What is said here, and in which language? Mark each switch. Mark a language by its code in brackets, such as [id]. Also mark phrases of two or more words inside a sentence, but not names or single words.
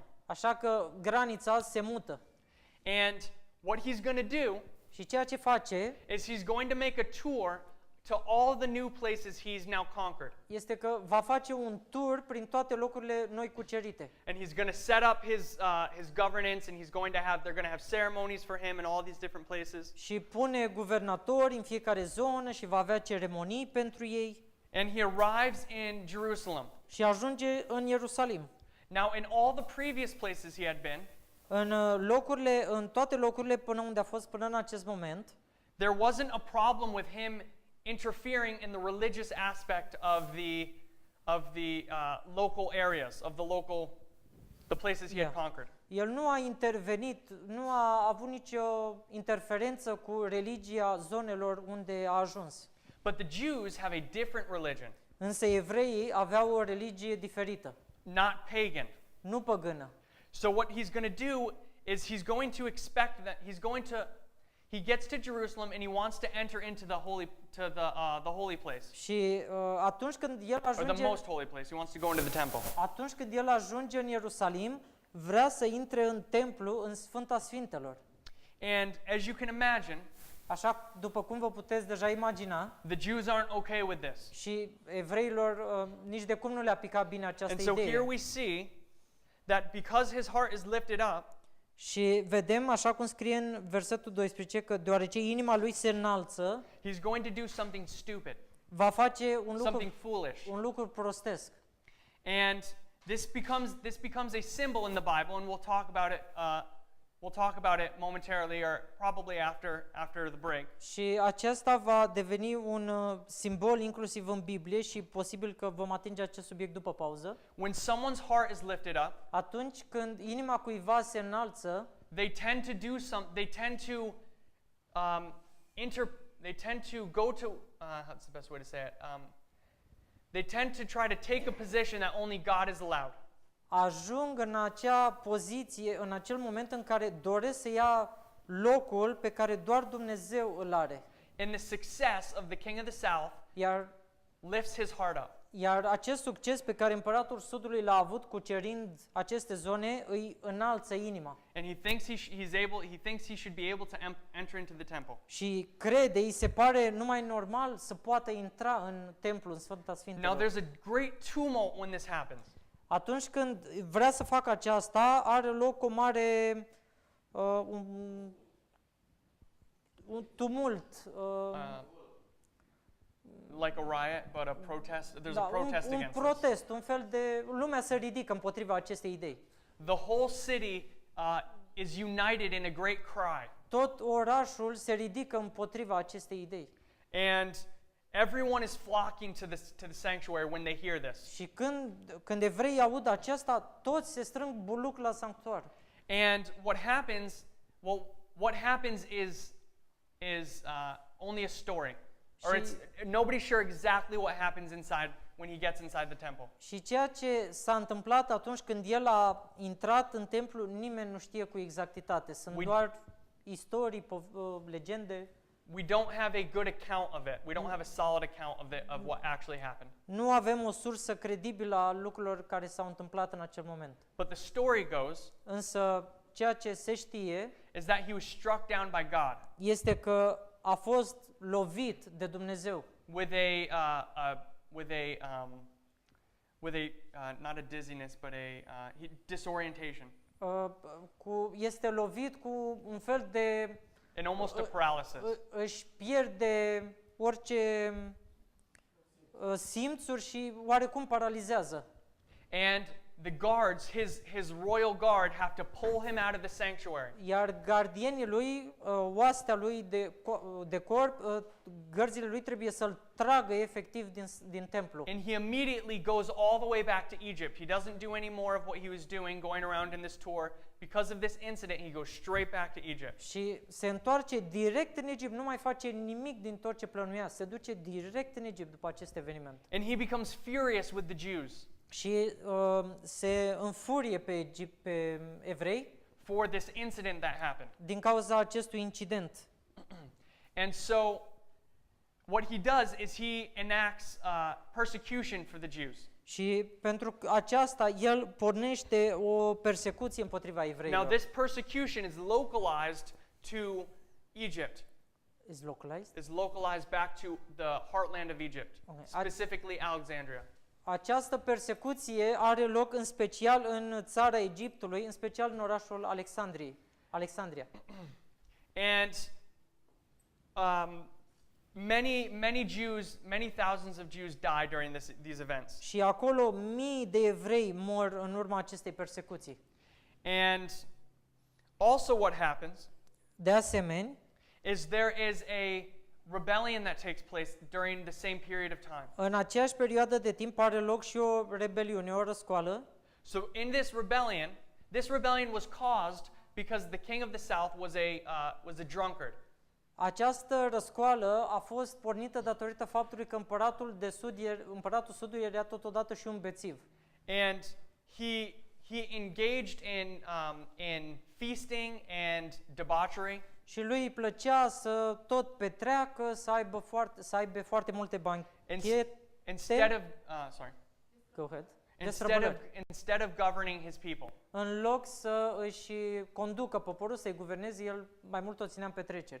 [ro] Așa că granița se mută. [en] And what he's going to do [ro] Și ceea ce face [en] is he's going to make a tour to all the new places he's now conquered. [ro] este că va face un tur prin toate locurile noi cucerite. [en] And he's going to set up his governance, and they're going to have ceremonies for him in all these different places. [ro] Și pune guvernatori în fiecare zonă și va avea ceremonii pentru ei. [en] And he arrives in Jerusalem. [ro] Și ajunge în Ierusalim. [en] Now, in all the previous places he had been, [ro] În toate locurile până unde a fost până în acest moment, [en] there wasn't a problem with him interfering in the religious aspect of the local areas, of the places he had conquered. [ro] el nu a intervenit, nu a avut nicio interferență cu religia zonelor unde a ajuns. [en] But the Jews have a different religion, [ro] Însă evreii aveau o religie diferită, [en] not pagan. [ro] nu păgână. [en] So what he's going to do is he's going to expect that he gets to Jerusalem and he wants to enter into the holy place, [ro] Și atunci când el [en] or the [ro] ajunge [en] most holy place. He wants to go into the temple. [ro] Atunci când el ajunge în Ierusalim, vrea să intre în templu, în Sfânta Sfintelor. [en] And as you can imagine, [ro] Așa, după cum vă puteți deja imagina, [en] the Jews aren't okay with this. [ro] și evreilor nici de cum nu le-a picat bine această [en] And so here [ro] idee. [en] we see that because his heart is lifted up, [ro] Și vedem, așa cum scrie în versetul 12, că deoarece inima lui se înalță, [en] he's going to do something stupid, [ro] va face [en] something foolish. [ro] un lucru prostesc. [en] And this becomes a symbol in the Bible, and we'll talk about it We'll talk about it momentarily or probably after the break. [ro] Și acesta va deveni un simbol inclusiv în Biblie și posibil că vom atinge acest subiect după pauză. [en] When someone's heart is lifted up, [ro] Atunci când inima cuiva se înalță, [en] they tend to do they tend to they tend to go to what's the best way to say it? They tend to try to take a position that only God is allowed. [ro] ajung în acea poziție, în acel moment în care doresc să ia locul pe care doar Dumnezeu îl are. [en] And the success of the king of the south [ro] Iar [en] lifts his heart up. [ro] Iar acest succes pe care împăratul Sudului l-a avut cucerind aceste zone îi înalță inima. [en] And he thinks he thinks he should be able to enter into the temple. [ro] Și crede, îi se pare numai normal să poată intra în templu, în Sfânta [en] Now [ro] Sfintelor. [en] there's a great tumult when this happens. [ro] Atunci când vrea să facă aceasta, are loc o mare un tumult. [en] Like a riot, but a protest. There's a [ro] Da, [en] protest [ro] un [en] against [ro] protest, un fel de lumea se ridică împotriva acestei idei. [en] this. The whole city is united in a great cry. [ro] Tot orașul se ridică împotriva acestei idei. [en] And everyone is flocking to the sanctuary when they hear this. [ro] Și când evreii aud aceasta, toți se strâng buluc la sanctuar. [en] And what happens is only a story. Or it's nobody's sure exactly what happens inside when he gets inside the temple. [ro] Și ceea ce s-a întâmplat atunci când el a intrat în templu, nimeni nu știe cu exactitate. Sunt doar istorii, legende. [en] We don't have a good account of it. We don't have a solid account of what actually happened. [ro] Nu avem o sursă credibilă a lucrurilor care s-au întâmplat în acel moment. [en] But the story goes [ro] Însă ceea ce se știe [en] is that he was struck down by God [ro] este că a fost lovit de Dumnezeu [en] with not a dizziness, but a disorientation [ro] este lovit cu un fel de [en] and almost a paralysis. [ro] își pierde orice simțuri și oarecum paralizează. [en] And the guards, his royal guard, have to pull him out of the sanctuary. Iar gardienii lui, oastea lui de corp, gărzile lui trebuie să-l tragă efectiv din templu. And he immediately goes all the way back to Egypt. He doesn't do any more of what he was doing, going around in this tour. Because of this incident, he goes straight back to Egypt. [ro] Și se întoarce direct în Egipt, nu mai face nimic din tot ce plănuia, se duce direct în Egipt după acest eveniment. [en] And he becomes furious with the Jews [ro] Și se înfurie pe evrei [en] for this incident that happened. [ro] din cauza acestui incident. [en] And so what he does is he enacts persecution for the Jews. [ro] Și pentru aceasta el pornește o persecuție împotriva [en] Now [ro] evreilor. [en] this persecution is localized to Egypt. Is localized? Is localized back to the heartland of Egypt, Okay. specifically Alexandria. [ro] Această persecuție are loc în special în țara Egiptului, în special în orașul Alexandria. [en] And many thousands of Jews die during these events. [ro] Și acolo mii de evrei mor în urma acestei persecuții. [en] And also what happens [ro] De asemenea, [en] is there is a rebellion that takes place during the same period of time. [ro] în aceeași perioadă de timp are loc și o rebeliune, o răscoală. [en] So in this rebellion was caused because the king of the south was a drunkard. [ro] Această răscoală a fost pornită datorită faptului că împăratul Sudului era totodată și un bețiv. [en] And he engaged in feasting and debauchery. [ro] Și lui îi plăcea să tot petreacă, să aibă foarte multe banchete. [en] Instead of Go ahead. instead of governing his people. [ro] În loc să își conducă poporul, să-i guverneze, el mai mult o ținea în petreceri.